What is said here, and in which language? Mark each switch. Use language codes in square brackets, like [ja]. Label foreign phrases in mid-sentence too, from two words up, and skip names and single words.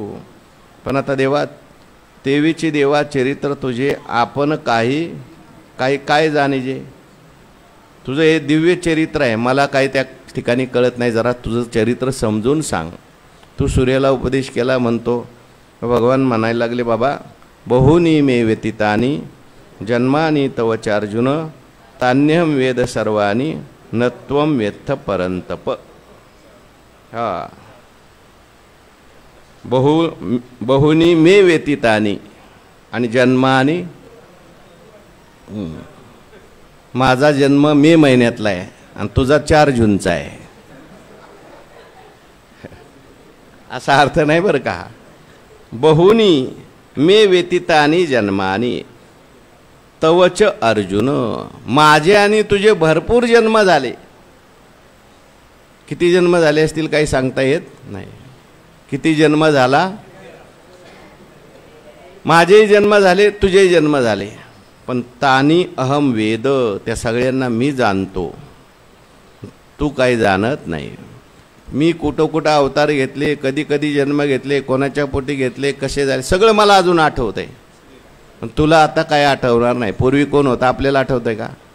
[mr] पण आता देवा, देवीची देवा चरित्र तुझे आपण काय जाणीजे. तुझं हे दिव्य चरित्र आहे, मला काही त्या ठिकाणी कळत नाही. जरा तुझं चरित्र समजून सांग. तू सूर्याला उपदेश केला म्हणतो. भगवान म्हणायला लागले, बाबा [sa] बहुनी मे व्यतीतानी जन्मानी तव चार्जुन तान्यम वेद सर्वानी नत्वम वेत्थ परंतप. हा बहुनी मे व्यतीतानी, [mr] आणि जन्मानी, माझा जन्म मे महिन्यातला आहे आणि तुझा 4 जूनचा आहे, असा अर्थ नाही बरं का. [sa] बहुनी मे व्यतीतानी जन्मानी तवच अर्जुन, [mr] माझे आणि तुझे भरपूर जन्म झाले. किती जन्म झाले असतील काही सांगता येत नाही. किती जन्म झाला, माझेही जन्म झाले, तुझेही जन्म झाले, पण [sa] तानी अहम वेद, [mr] त्या सगळ्यांना मी जाणतो, तू काही जाणत नाही. मी कुठं अवतार घेतले, कधी कधी जन्म घेतले, कोणाच्या पोटी घेतले, कसे झाले, सगळं मला अजून आठवत आहे. पण तुला आता काय आठवणार नाही. पूर्वी कोण होता आपल्याला आठवतंय का?